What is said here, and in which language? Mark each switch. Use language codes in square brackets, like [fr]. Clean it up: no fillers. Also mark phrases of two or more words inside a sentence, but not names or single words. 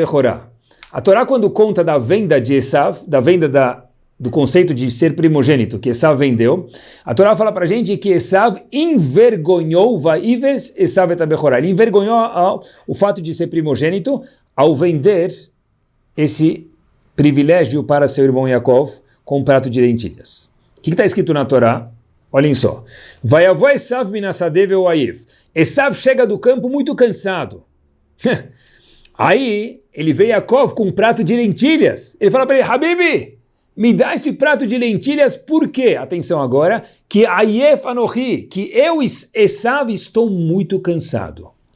[pt] A Torá, quando conta da venda de Esav, da venda da do conceito de ser primogênito que Esav vendeu, a Torá fala para a gente que Esav envergonhou [he] ויבז עשו את הבכורה. [pt] Ele envergonhou o fato de ser primogênito ao vender esse privilégio para seu irmão Yaakov com um prato de lentilhas. O que está escrito na Torá? Olhem só. [he] ויבא עשו מן השדה והוא עיף. [pt] Esav chega do campo muito cansado. Aí ele vê Yaakov com um prato de lentilhas. Ele fala para ele, Habibi, me dá esse prato de lentilhas, por quê? Atenção agora, que [he] עיף אנכי, [pt] que eu, Esav, estou muito cansado.